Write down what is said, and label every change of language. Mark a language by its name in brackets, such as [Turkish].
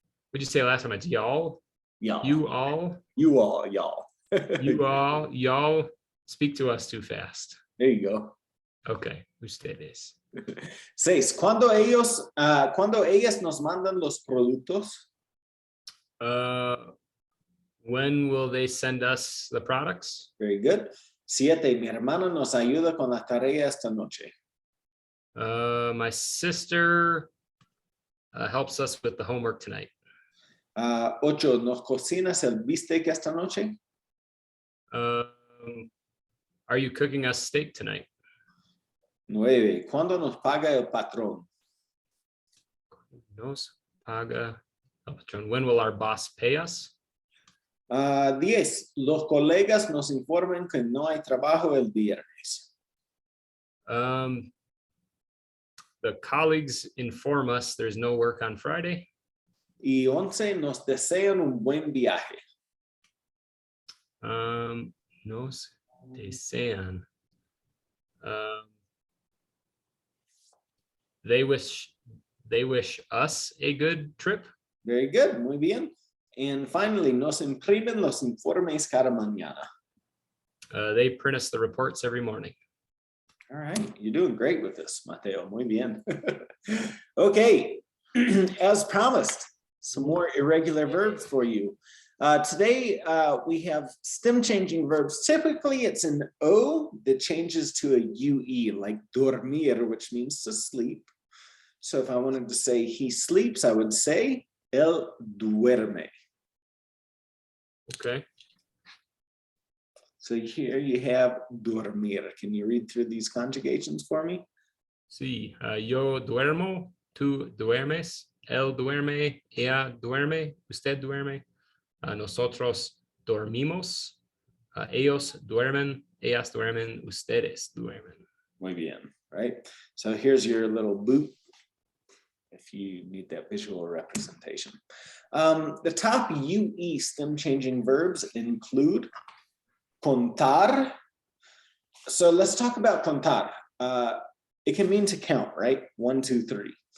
[English] What'd you say last time? It's y'all. Y'all. You all. You all. Y'all. You all. Y'all speak to us too fast. There you go. [Spanish] Okay. Ustedes. [English] 6. [Spanish] Cuando ellas nos mandan los productos. [English] When will they send us the products? Very good. [Spanish] 7. Mi hermano nos ayuda con la tarea esta noche. [English] My sister helps us with the homework tonight. 8. [Spanish] ¿Nos cocinas el bistec esta noche? [English] Are you cooking us steak tonight? 9. [Spanish] ¿Cuándo nos paga el patrón? Nos paga el patrón. [English] When will our boss pay us? 10. [Spanish] Los colegas nos informan que no hay trabajo el viernes. [English] The colleagues inform us there's no work on Friday. [Spanish] Y 11. Nos desean un buen viaje. Nos desean. [English] They wish us a good trip. Very good. [Spanish] Muy bien. [English] And finally, [Spanish] nos imprimen los informes cada mañana. [English] They print us the reports every morning. All right. You're doing great with this, Mateo. [Spanish] Muy bien. [English] Okay. As promised, some more irregular verbs for you. Today, we have stem changing verbs. Typically, it's an O that changes to a UE, like dormir, which means to sleep. So if I wanted to say he sleeps, I would say [Spanish] él duerme. [English] Okay. So here you have dormir. Can you read through these conjugations for me? [Spanish] Sí. Yo duermo, tú duermes, él duerme, ella duerme, usted duerme, nosotros dormimos, ellos duermen, ellas duermen, ustedes duermen. Muy bien, [English] right? So here's your little boot if you need that visual representation. The top UE stem changing verbs include contar, So let's talk about contar. It can mean to count, right? 1, 2, 3.